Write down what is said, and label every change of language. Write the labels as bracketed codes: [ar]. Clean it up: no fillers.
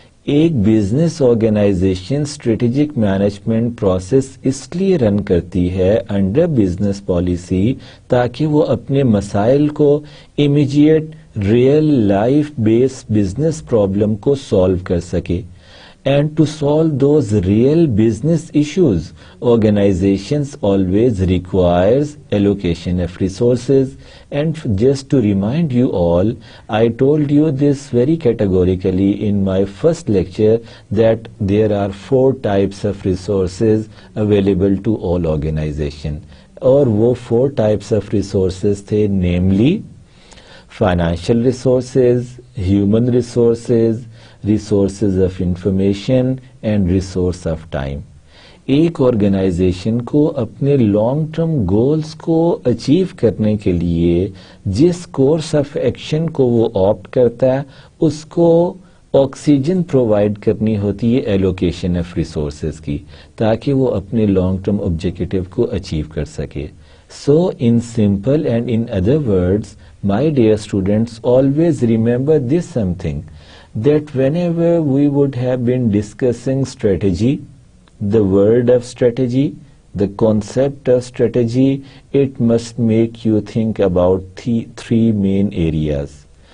[ur] ایک business organization strategic management process اس لیے رن کرتی ہے انڈر بزنس پالیسی تاکہ وہ اپنے مسائل کو [en] immediate real life base business problem [ur] کو سالو کر سکے. [en] And to solve those real business issues, organizations always requires allocation of resources. And just to remind you all, I told you this very categorically in my first lecture that there are 4 types of resources available to all organizations. [ur] اور وہ [en] 4 types of resources تھے, namely financial resources, human resources, resources of information and resource of time. [ur] ایک organization کو اپنے long term goals کو achieve کرنے کے لیے جس کورس آف ایکشن کو وہ آپٹ کرتا ہے اس کو آکسیجن پرووائڈ کرنی ہوتی ہے ایلوکیشن آف ریسورسز کی, تاکہ وہ اپنے لانگ ٹرم آبجیکٹیو کو اچیو کر سکے. [en] So in simple and in other words, my dear students, always remember this something, that whenever we would have been discussing strategy, the word of strategy, the concept of strategy, it must make you think about three main areas.